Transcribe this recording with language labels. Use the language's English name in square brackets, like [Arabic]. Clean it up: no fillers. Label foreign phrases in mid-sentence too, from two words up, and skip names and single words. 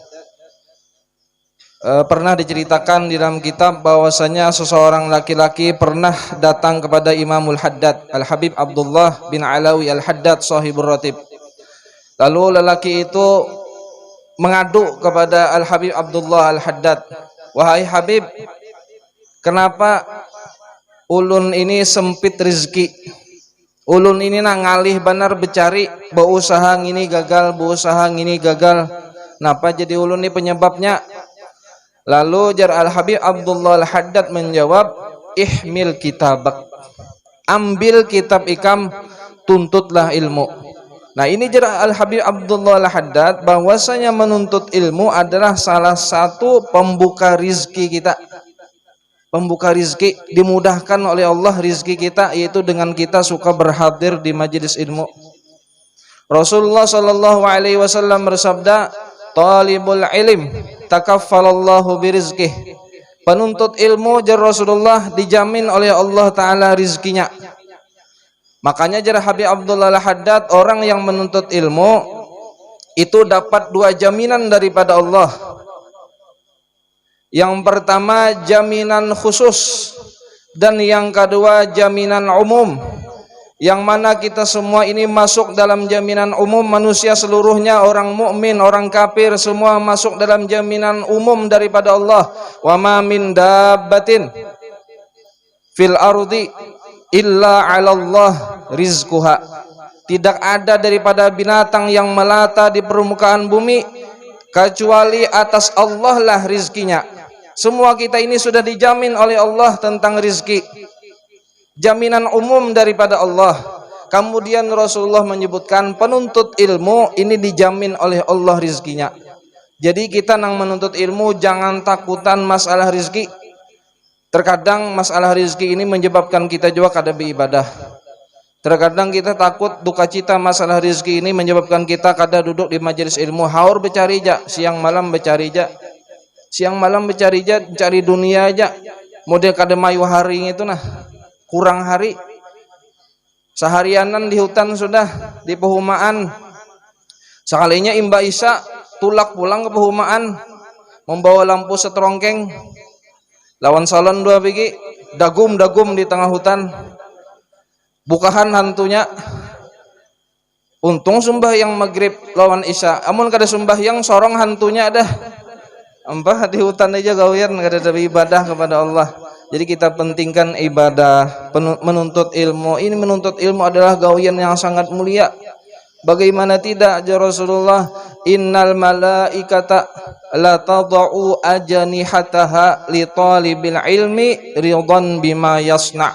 [Indonesian] Pernah diceritakan di dalam kitab bahwasanya seseorang laki-laki pernah datang kepada Imamul Haddad, Al-Habib Abdullah bin Alawi Al-Haddad sahibur ratib. Lalu lelaki itu mengadu kepada Al-Habib Abdullah Al-Haddad, "Wahai Habib, kenapa ulun ini sempit rezeki? [Banjar] Ulun ini nak ngalih benar bercari, berusaha ngini gagal, berusaha ngini gagal. Napa jadi ulun ini penyebabnya?" Lalu jar Al-Habib Abdullah Al-Haddad menjawab, [Arabic] "احمل كتابك." [Banjar] Ambil kitab ikam, tuntutlah ilmu. Nah, ini jar Al-Habib Abdullah Al-Haddad bahwasanya menuntut ilmu adalah salah satu pembuka rizki kita. [Indonesian] Pembuka rizki, dimudahkan oleh Allah rizki kita, yaitu dengan kita suka berhadir di majelis ilmu. Rasulullah [Arabic] صلى الله عليه وسلم [Indonesian] bersabda, [Arabic] "طالب العلم تكفل الله برزقه." [Banjar] Penuntut ilmu jar Rasulullah dijamin oleh Allah taala rizkinya. [Indonesian] Makanya jar Habib Abdullah Al-Haddad, orang yang menuntut ilmu itu dapat 2 jaminan daripada Allah. Yang pertama jaminan khusus, dan yang kedua jaminan umum, yang mana kita semua ini masuk dalam jaminan umum. Manusia seluruhnya, orang mukmin, orang kafir, semua masuk dalam jaminan umum daripada Allah. [Arabic] وما من دابة في الأرض إلا على الله رزقها. [Indonesian] Tidak ada daripada binatang yang melata di permukaan bumi kecuali atas Allah lah rizkinya. Semua kita ini sudah dijamin oleh Allah tentang rizki, jaminan umum daripada Allah. Kemudian Rasulullah menyebutkan penuntut ilmu ini dijamin oleh Allah rizkinya. [Banjar] Jadi kita nang menuntut ilmu jangan takutan masalah rizki. Terkadang masalah rizki ini menyebabkan kita juga kada beribadah. Terkadang kita takut duka cita masalah rezeki ini menyebabkan kita kada duduk di majelis ilmu, haur becarija, siang malam becarija. Siang malam becarija, cari dunia aja. Model kada mayu hari itu nah. Kurang hari. Seharianan di hutan sudah, di pehumaan. Sekalinya imba isya tulak pulang ke pehumaan, membawa lampu seterongkeng, lawan salon 2 biji, dagum di tengah hutan. Bukahan hantunya. Untung sembahyang maghrib lawan isya. Amun kada sembahyang sorong hantunya dah. Empah di hutan aja gawian kada ada ibadah kepada Allah. [Indonesian] Jadi kita pentingkan ibadah, menuntut ilmu. Ini menuntut ilmu adalah gawian yang sangat mulia. Bagaimana tidak, ya Rasulullah, [Arabic] إن الملائكة لتضع أجنحتها لطالب العلم رضوان بما يصنع.